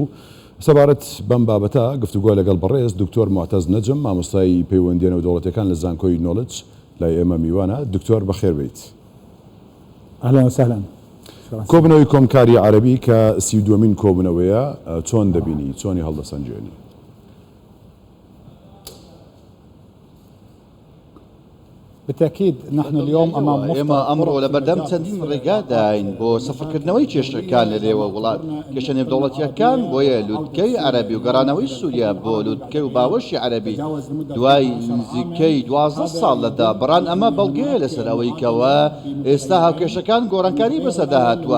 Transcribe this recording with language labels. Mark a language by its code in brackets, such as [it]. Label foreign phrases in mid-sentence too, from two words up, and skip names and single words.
[ckb] سەبارەت بەم بابەتە گفتوگۆ لەگەڵ بەڕێز دکتۆر معتەز نەجم مامۆستای پەیوەندیە نێودەوڵەتیەکان لە زانکۆی نۆڵج لای ئێمە میوانە. دکتۆر بەخێر بیت. [ar] ئەهلەن وسهلەن. [ckb] کۆبنەوەی کۆمکاری عەرەبی کە 32مین کۆبنەوەیە چۆن دەبینی، چۆنی هەڵدەسەنجێنی؟ [ar] بالتأكيد نحن اليوم أمام [ckb] ئێمە ئەمڕۆ لە بەردەم چەندین ڕێگاداین بۆ سەفرکردنەوەی کێشەکان لە لێوە وڵات کێشە نێودەوڵەتیەکان بۆیە لووتکەی عەرەبی و گەڕانەوەی سووریا بۆ لووتکەی و باوەشی عەرەبی دوای نزیکەی 12 ساڵ لەدا بڕان ئەمە بەڵگەیە لەسەر ئەوەی کەوە ئێستا هاوکێشەکان گۆڕانکاری بەسەردا هاتووە.